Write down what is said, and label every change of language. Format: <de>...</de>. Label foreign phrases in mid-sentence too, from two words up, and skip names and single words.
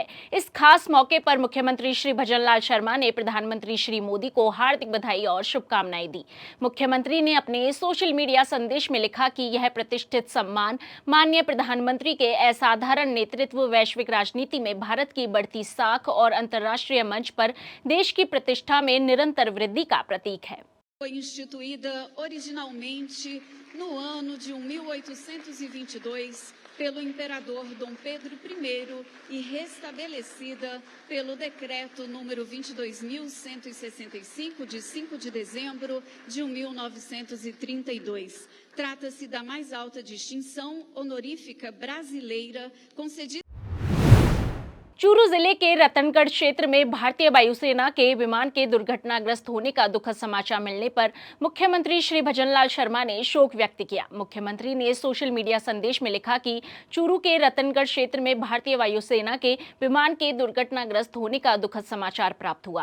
<hi>इस खास मौके पर मुख्यमंत्री श्री भजनलाल शर्मा ने प्रधानमंत्री श्री मोदी को हार्दिक बधाई और शुभकामनाएं दी। मुख्यमंत्री ने अपने</hi> <en>social media</en> <hi>संदेश में लिखा कि यह प्रतिष्ठित सम्मान माननीय प्रधानमंत्री के असाधारण नेतृत्व, वैश्विक राजनीति में भारत की बढ़ती साख और अंतर्राष्ट्रीय मंच पर देश की प्रतिष्ठा में निरंतर वृद्धि का प्रतीक है।</hi> <pt>Foi instituída originalmente no ano de 1822 pelo imperador Dom Pedro I e restabelecida pelo decreto número 22.165 de 5 de dezembro de 1932. Trata-se da mais alta distinção honorífica brasileira concedida</pt> <hi>चूरू जिले के रतनगढ़ क्षेत्र में भारतीय वायुसेना के विमान के दुर्घटनाग्रस्त होने का दुखद समाचार मिलने पर मुख्यमंत्री श्री भजनलाल शर्मा ने शोक व्यक्त किया। मुख्यमंत्री ने</hi> <en>social media</en> <hi>संदेश में लिखा कि चूरू के रतनगढ़ क्षेत्र में भारतीय वायुसेना के विमान के दुर्घटनाग्रस्त होने का दुखद समाचार प्राप्त हुआ।</hi>